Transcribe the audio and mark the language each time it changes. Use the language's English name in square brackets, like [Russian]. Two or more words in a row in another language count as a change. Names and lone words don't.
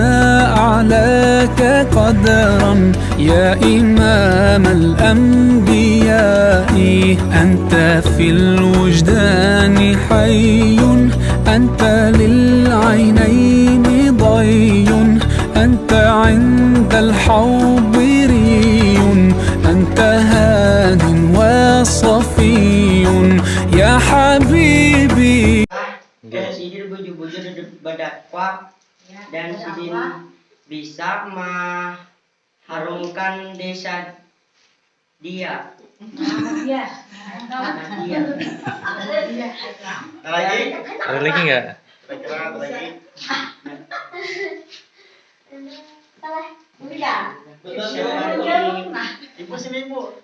[Arabic] أعلاك قدرا يا إمام الأنبياء أنت في الوجدان حي أنت للعينين ضي أنت عند الحوض ري أنت هاد وصفي يا حبيبي. [Banjar] Sidin buju-buju berdakwah dan Sidin bisa mengharumkan desa dia. [Indonesian] Ada lagi nggak? Ibu sini ibu.